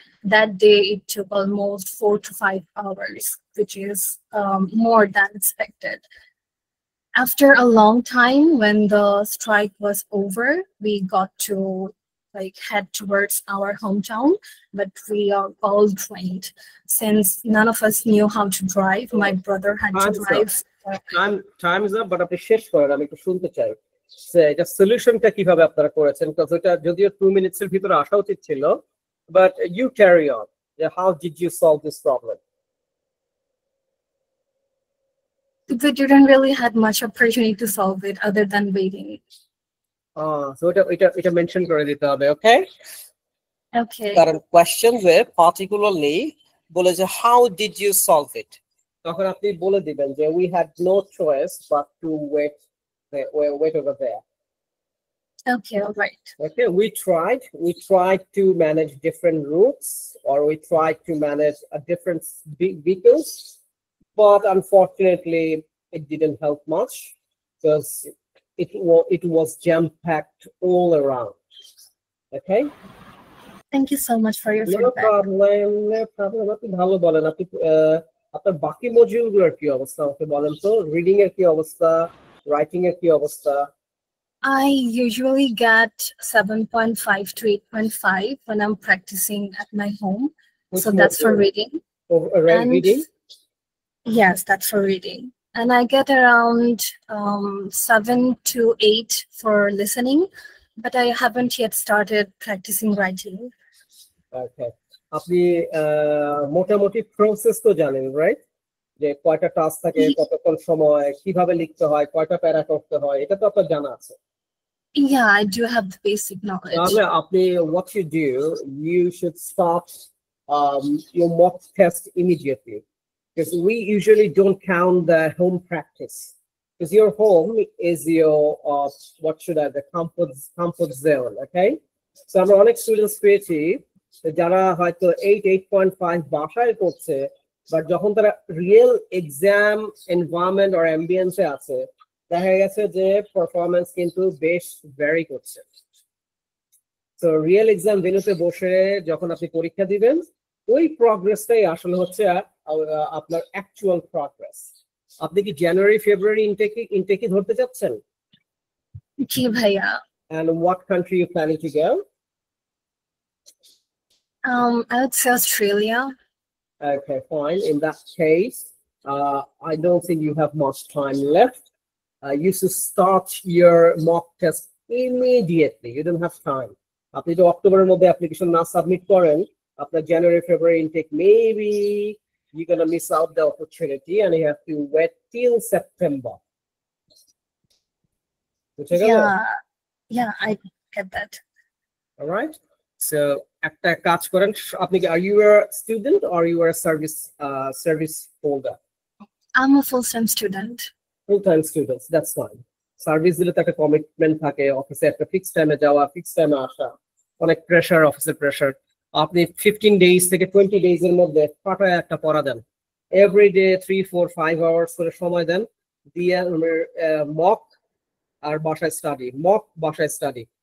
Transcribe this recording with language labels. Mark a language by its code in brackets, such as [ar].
[en] That day, it took almost 4 to 5 hours, which is more than expected. After a long time, when the strike was over, we got to head towards our hometown, but we are all trained. Since none of us knew how to drive, my brother had to drive. Time is up, but [bn] আপনি শেষ করেন, আমি একটু শুনতে চাই। এটা সলিউশনটা কিভাবে আপনারা করেছেন? কারণ এটা যদিও 2 মিনিটসের ভিতরে আসা উচিত ছিল, [en] but you carry on. How did you solve this problem? We didn't really have much opportunity to solve it other than waiting. [bn] So এটা মেনশন করে দিতে হবে, okay? [en] Okay. [bn] কারণ কোয়েশ্চেনসে পার্টিকুলারলি বলে যে [en] how did you solve it, [bn] তখন আপনি বলে দিবেন যে [en] we had no choice but to wait over there. Okay, all right. Okay, we tried to manage different routes, or we tried to manage a different vehicles, but unfortunately it didn't help much because it was jam-packed all around. Okay, thank you so much for your feedback. No problem. [bn] আপনি ভালো বলেন। আপনি আপনার বাকি মডিউলগুলোর কি অবস্থা আমাকে বলেন তো? রিডিং এর কি অবস্থা, রাইটিং এর কি অবস্থা? [en] I usually get 7.5 to 8.5 when I'm practicing at my home. So that's for reading. Reading? Yes, that's for reading. and I get around 7 to 8 for listening, but I haven't yet started practicing writing. [bn] Okay. আপনি মোটামুটি process তো জানেন, right? যে কয়টা task থাকে, কতক্ষণ সময়, কিভাবে লিখতে হয়, কয়টা প্যারা করতে হয়, এটা তো আপনার জানা আছে। [en] Yeah, I do have the basic knowledge. [bn] তাহলে আপনি [en] what you do, you should start your mock test immediately, because we usually don't count the home practice, because your home is your what should I the comfort zone. [bn] Okay, so আমরা অনেক students পেয়েছি যারা হয়তো 8.5 বাসায় করছে, but যখন তারা real exam environment or অ্যাম্বিয়েন্সে আছে, দেখা গেছে যে পারফরমেন্স কিন্তু বেশ ভ্যারি করছে। তো রিয়েল এক্সাম ভেন্যুতে বসে যখন আপনি পরীক্ষা দিবেন, ওই প্রগ্রেসটাই আসলে হচ্ছে আপনার অ্যাকচুয়াল প্রগ্রেস। আপনি কি জানুয়ারি ফেব্রুয়ারি ইনটেকই ধরতে চাচ্ছেন? জি ভাইয়া। [en] And what country you planning to go? I would say Australia. Okay, fine. In that case, I don't think you have much time left. You should start your mock test immediately. You don't have time. [bn] আপনি তো অক্টোবরের মধ্যে application না submit করেন, আপনার জানুয়ারি ফেব্রুয়ারি intact, [en] maybe you're gonna miss out the opportunity and you have to wait till September. Yeah, I get that. All right. So [bn] একটা কাজ করেন, আপনি কি, [en] are you a student or you are a service holder? I'm a full-time student. Full-time students, that's fine. [bn] Service দিলে তো একটা commitment থাকে, অফিসে একটা ফিক্স টাইমে যাওয়া, ফিক্স টাইমে আসা, অনেক প্রেশার, অফিসের প্রেশার। আপনি 15 days থেকে 20 days এর মধ্যে পাঠায় একটা পড়া দেন, এভরিডে 3, 4, 5 hours করে সময় দেন, দিয়ে মক আর বাসায় স্টাডি, মক বাসায় স্টাডি।